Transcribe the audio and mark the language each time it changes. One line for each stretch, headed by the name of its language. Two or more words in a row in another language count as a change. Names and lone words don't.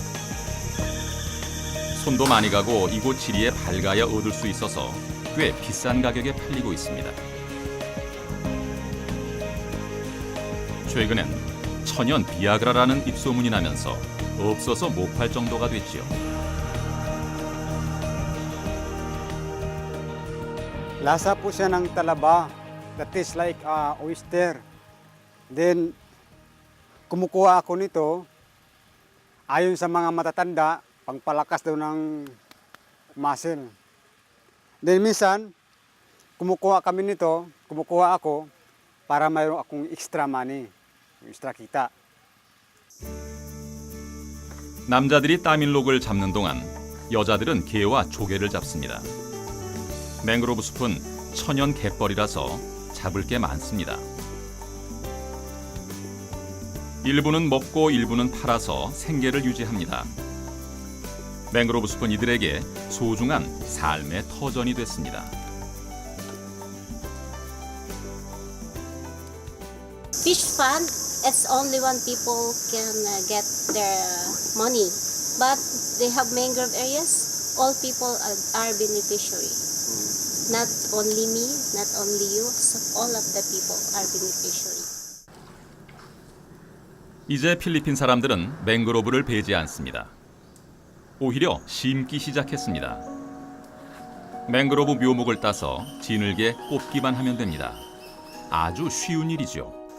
Korean: 손도 많이 가고 이곳 지리에 밝아야 얻을 수 있어서 꽤 비싼 가격에 팔리고 있습니다. 최근엔 천연 비아그라라는 입소문이 나면서 없어서 못 팔 정도가 됐지요.
Filipino: Lasa po siya ng talaba
English: that tastes like oyster. Then,
Filipino: kumukuha ako nito, ayon sa mga matatanda, pangpalakas daw ng muscle. Then minsan, kumukuha ako para mayroon akong
English: extra money,
Filipino: extra kita.
Korean: 남자들이 따밀록을 잡는 동안 여자들은 게와 조개를 잡습니다. 맹그로브 숲은 천연 갯벌이라서 잡을 게 많습니다. 일부는 먹고 일부는 팔아서 생계를 유지합니다. 맹그로브 숲은 이들에게 소중한 삶의 터전이 됐습니다.
English: Fish fund, it's only when people can get their money. But they have mangrove areas, all people are beneficiary. Not only me, not only you, so all of the people are beneficiary.
Korean: 이제 필리핀 사람들은 맹그로브를 베지 않습니다. 오히려 심기 시작했습니다. 맹그로브 묘목을 따서 지늘게 꼽기만 하면 됩니다. 아주 쉬운 일이죠.